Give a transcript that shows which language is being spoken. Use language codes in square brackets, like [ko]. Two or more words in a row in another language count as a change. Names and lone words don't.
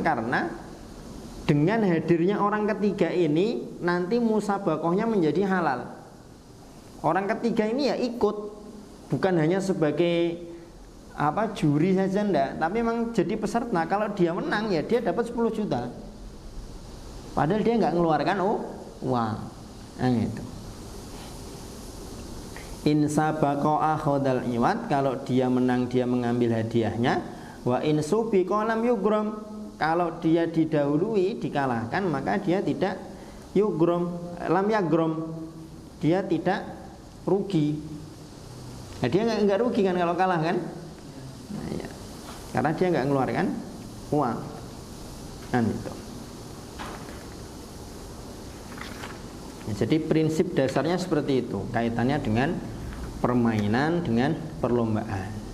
[id] Karena dengan hadirnya orang ketiga ini nanti musabakohnya menjadi halal. Orang ketiga ini ya ikut, bukan hanya sebagai juri saja enggak, tapi memang jadi peserta. Kalau dia menang ya dia dapat 10 juta. Padahal dia enggak mengeluarkan uang. Nah, gitu. [ar] إن سبق أخذ العوض, [id] kalau dia menang dia mengambil hadiahnya. [ar] وإن سُبق لم يغرم, [id] kalau dia didahului, dikalahkan, maka dia tidak yugrom, [ar] لم يغرم, [id] dia tidak rugi. Nah, dia nggak rugi kan kalau kalah kan? Nah, ya. Karena dia nggak mengeluarkan uang. Kan itu. Ya, jadi prinsip dasarnya seperti itu, kaitannya dengan permainan, dengan perlombaan.